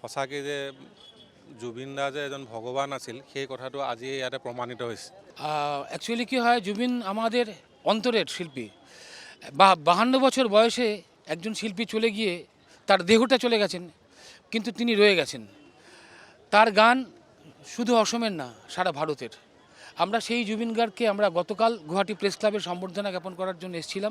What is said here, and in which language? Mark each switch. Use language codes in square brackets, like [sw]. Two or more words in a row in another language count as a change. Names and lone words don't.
[as] সঁচাকৈ যে জুবিন দা যে এজন ভগৱান আছিল সেই কথাটো আজি ইয়াতে প্ৰমাণিত হৈছে। [bn] অ্যাকচুয়ালি কি হয়, জুবিন আমাদের অন্তরের শিল্পী। 52 বছর বয়সে একজন শিল্পী চলে গিয়ে তার দেহটা চলে গেছেন, কিন্তু তিনি রয়ে গেছেন। তার গান শুধু অসমের না, সারা ভারতের। আমরা সেই জুবিন গার্গকে আমরা গতকাল গুয়াহাটি প্রেস ক্লাবের সম্বর্ধনা জ্ঞাপন করার জন্য এসেছিলাম।